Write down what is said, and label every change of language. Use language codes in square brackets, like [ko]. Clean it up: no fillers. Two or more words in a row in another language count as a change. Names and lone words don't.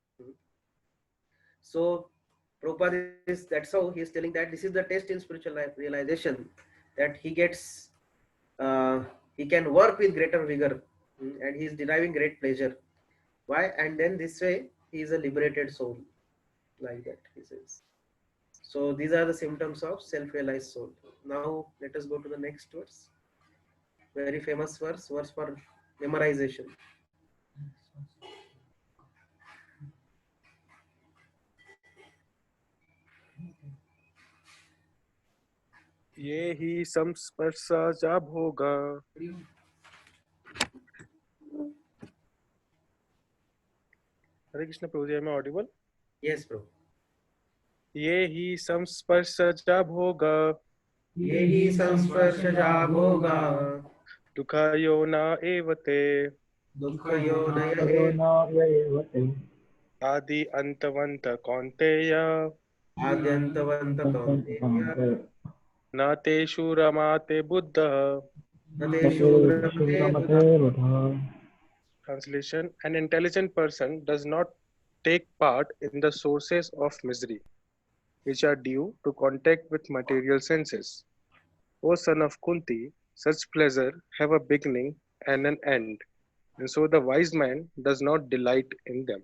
[en] So Prabhupada that's how he is telling that this is the test in spiritual life realization, that he gets, he can work with greater vigor, and he is deriving great pleasure. Why? And then this way he is a liberated soul, like that he says. So these are the symptoms of self-realized soul. Now let us go to the next verse. Very famous verse for memorization. [sa] ये ही संस्पर्शा भोगा [hi] हरे कृष्ण प्रभु जी, [en] am I audible? Yes, bro. [sa] ये ही संस्पर्शा भोगा ये ही संस्पर्शजा भोगा दुःखायो न एव ते दुःखयोनय आदि अंतवन्त कौन्तेय आद्यन्तवन्त कौन्तेय न तेषु रमाते बुद्धः. न तेषु रमते बुधः. [en] Translation: An intelligent person does not take part in the sources of misery, which are due to contact with material senses. O son of Kunti, such pleasure have a beginning and an end, and so the wise man does not delight in them.